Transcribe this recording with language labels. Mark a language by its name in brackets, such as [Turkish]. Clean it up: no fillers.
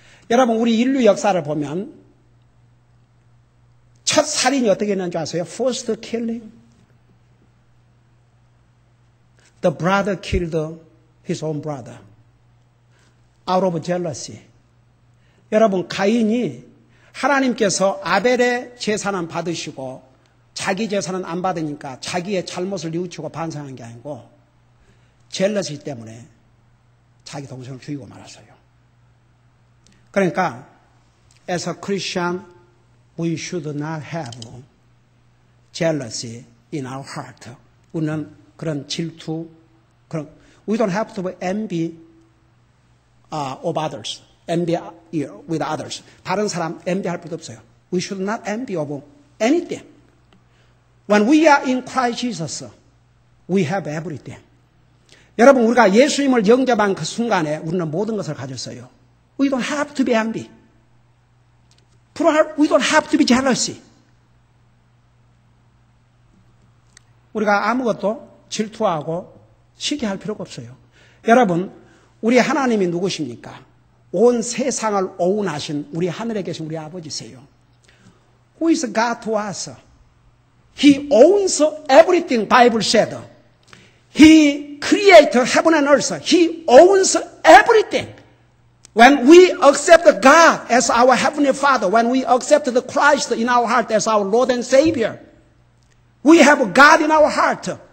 [Korean] 여러분, 우리 인류 역사를 보면 첫 살인이 어떻게 했는지 아세요? [English] First killing. The brother killed his own brother. Out of jealousy. [Korean] 여러분, 가인이 하나님께서 아벨의 제사는 받으시고 자기 제사는 안 받으니까 자기의 잘못을 뉘우치고 반성한 게 아니고 젤러시 때문에 자기 동생을 죽이고 말았어요. 그러니까 [English] as a Christian we should not have jealousy in our heart. [Korean] 우리는 그런 질투, [English] we don't have to envy of others. envy with others. [Korean] 다른 사람 envy할 필요 없어요. [English] We should not envy of anything. When we are in Christ Jesus, we have everything. [Korean] 여러분, 우리가 예수님을 영접한 그 순간에 우리는 모든 것을 가졌어요. [English] We don't have to be envy. We don't have to be jealousy. [Korean] 우리가 아무것도 질투하고 시기할 필요가 없어요. 여러분, 우리 하나님이 누구십니까? 온 세상을 오운하신 우리 하늘에 계신 우리 아버지세요. [English] Who is God to us? He owns everything, Bible said. He created heaven and earth. He owns everything. When we accept God as our Heavenly Father, when we accept the Christ in our heart as our Lord and Savior, we have God in our heart.